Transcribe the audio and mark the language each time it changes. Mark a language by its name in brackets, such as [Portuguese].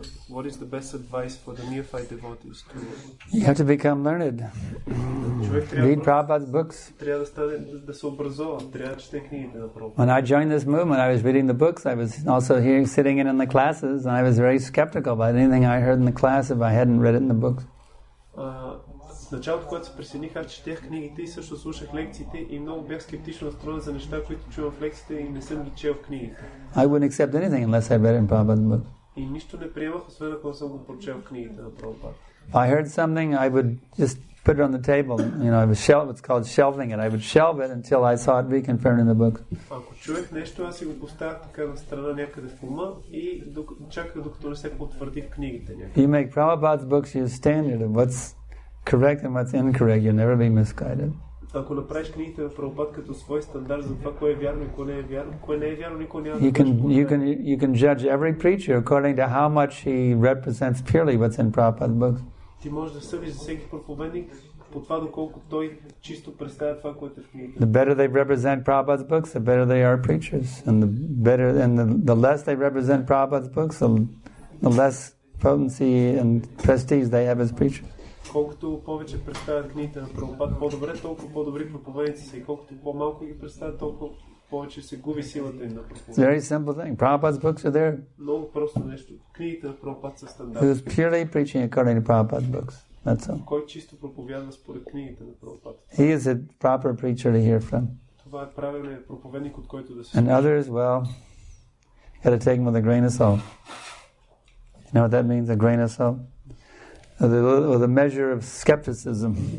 [English] What is the best advice for the neophyte devotees to? You have to become learned. Read Prabhupada's books. [Bulgarian] Трябва да се образува, трябва да чете книгите на Прабхупада. [English] When I joined this movement, I was reading the books. I was also sitting in the classes, and I was very skeptical about anything I heard in the class if I hadn't read it in the books. [Bulgarian] В началото, когато се присъединих, аз четях книгите и също слушах лекциите и много бях скептично настроен за неща, които чувам в лекциите и не съм ги чел в книгите. [English] I wouldn't accept anything unless I read it in Prabhupada's books. [Bulgarian] И нищо не приемах, освен ако съм го прочел в книгите на Прабхупада. [English] If I heard something, I would just put it on the table. You know, it's called shelving it. I would shelve it until I saw it reconfirmed in the book. [Bulgarian] Ако чуех нещо, аз си го поставях така на страна някъде в ума и чаках докато не се потвърди в книгите някъде. [English] You make Prabhupada's books your standard of what's correct and what's incorrect. You'll never be misguided. [Bulgarian] ако направиш книгите на Прабхупад като свой стандарт за това, кое е вярно и кое не е вярно, кое не е вярно, никой няма да [English] you can judge every preacher according to how much he represents purely what's in Prabhupada's books. [Bulgarian] Ти можеш да съдиш за всеки проповедник по това, доколко той чисто представя това, което е в книгите. [English] The better they represent Prabhupada's books, the better they are preachers. And the less they represent Prabhupada's books, the less potency and prestige they have as preachers. [Bulgarian] Колкото повече представят книгите на Прабхупад по-добре, толкова по-добри проповедници са. И колкото по-малко ги представят, толкова повече се губи силата им на проповед. [English] It's a very simple thing. Prabhupada's books are there. [Bulgarian] Много просто нещо. Книгите на Прабхупад са [English] He [Bulgarian] стандарт. [English] was purely preaching according to Prabhupada's books. That's all. [Bulgarian] Кой чисто проповядва според книгите на Прабхупад. [English] He is a proper preacher to hear from. [Bulgarian] Това е правилният проповедник, от който да се [English] And others, well, you got to take them with a grain of salt. You know what that means, a grain of salt? With a measure of skepticism.